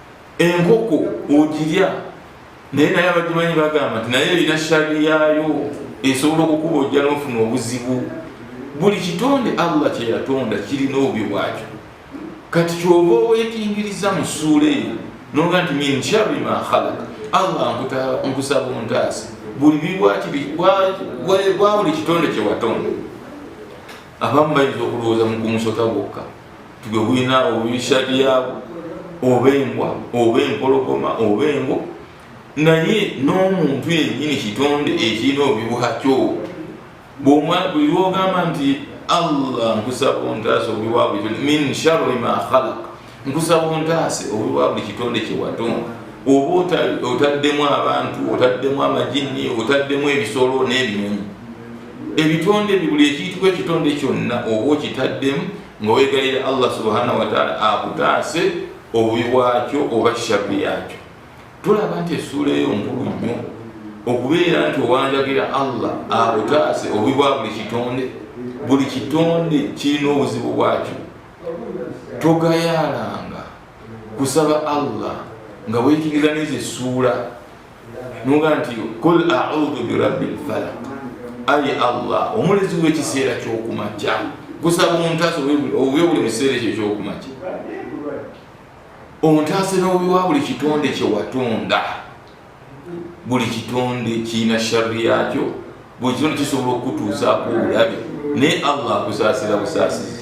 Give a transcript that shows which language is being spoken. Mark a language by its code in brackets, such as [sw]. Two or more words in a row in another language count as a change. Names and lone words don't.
[lg] Enkoko ogirya, naye naye abagimanyi bagamba nti naye erina shari yaayo, esobola okukubojja n'ofuna obuzibu. Buli kitonde Allah kye yatonda kirina obubi bwakyo. Kati kyova oweekingiriza mu ssuula eyo noga nti [ar] من شر ما خلق, [lg] Allah nkusaba ontaase buli bibwakiri bwa buli kitonde kye watonda. Abamu bayinza okulowooza mu kumusota bwokka tugwe bulina obubisha byabwo, oba embwa oba empologoma oba engo, naye n'omuntu yennyini kitonde ekirina obubi bwakyo. Buli lwogamba nti Allah nkusaba ontaase obubi bwa buli kitonde, [ar] من شر ما خلق, [lg] nkusaba ontaase obubi bwa buli kitonde kye watonda, oba otaddemu abantu, otaddemu amajini, otaddemu ebisolo n'ebinyonyi. Ebitonde buli ekiyitibwa ekitonde kyonna oba okitaddemu nga weegalira [ar] الله سبحانه وتعالى [lg] akutaase obubi bwakyo oba sharri yakyo. Tulaba nti essuula eyo nkulu nnyo okubeera nti owanjagira Allah akutaase obubi bwa buli kitonde. Buli kitonde kirina obuzibu bwakyo. Togayaalanga kusaba Allah nga weekingiriza n'ezo essuula noga nti [ar] قل أعوذ برب الفلق, [lg] ayi Allah omulezi w'ekiseera ky'okumakya, kusaba ontaase obubi buli mukiseera ekyo ekyokumakya, ontaase n'obubi bwa buli kitonde kye watonda. Buli kitonde kirina sharri yakyo, buli kitonde kisobola okutuusaako obulabe, naye Allah akusaasira busaasizi.